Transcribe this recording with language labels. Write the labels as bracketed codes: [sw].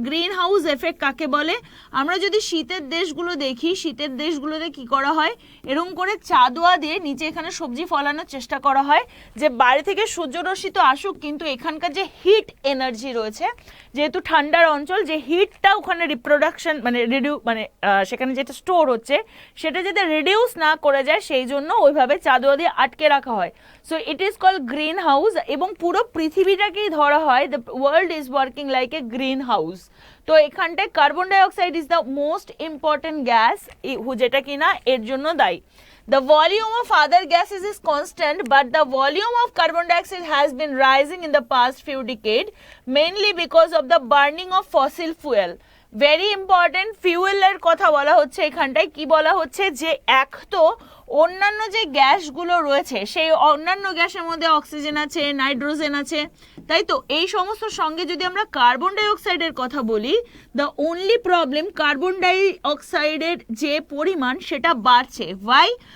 [bn] Green house effect কাকে বলে? আমরা যদি শীতের দেশগুলো দেখি, শীতের দেশগুলোতে কি করা হয়, এরকম করে চাদোয়া দিয়ে নিচে এখানে সবজি ফলানোর চেষ্টা করা হয়, যে বাইরে থেকে সূর্যরশ্মি তো আসুক, কিন্তু এখানকার যে হিট এনার্জি রয়েছে, যেহেতু ঠান্ডার অঞ্চল, যে হিটটা ওখানে রিপ্রোডাকশন সেখানে যেটা স্টোর হচ্ছে সেটা যাতে রিডিউস না করে যায়, সেই জন্য ওইভাবে চাদোয়া দিয়ে আটকে রাখা হয়। [en] So it is called green house. [bn] এবং পুরো পৃথিবীটাকেই ধরা হয়, [en] The world is working like a green house. [bn] তো এখানটায় [en] carbon dioxide is the most important gas, [bn] যেটা কিনা এর জন্য দায়ী। [en] The volume of other gases is constant, but the volume of carbon dioxide has been rising in the past few decades, mainly because of the burning of fossil fuel. [bn] Very important, ফিউয়েলের কথা বলা হচ্ছে এখানটায়। কি বলা হচ্ছে, যে এক তো অন্যান্য যে গ্যাসগুলো রয়েছে, সেই অন্যান্য গ্যাসের মধ্যে অক্সিজেন আছে, নাইট্রোজেন আছে, তাই তো। এই সমস্ত সঙ্গে যদি আমরা কার্বন ডাই অক্সাইডের কথা বলি, [en] the only problem, [bn] carbon die অক্সাইডের যে পরিমাণ সেটা বাড়ছে। ওয়াই?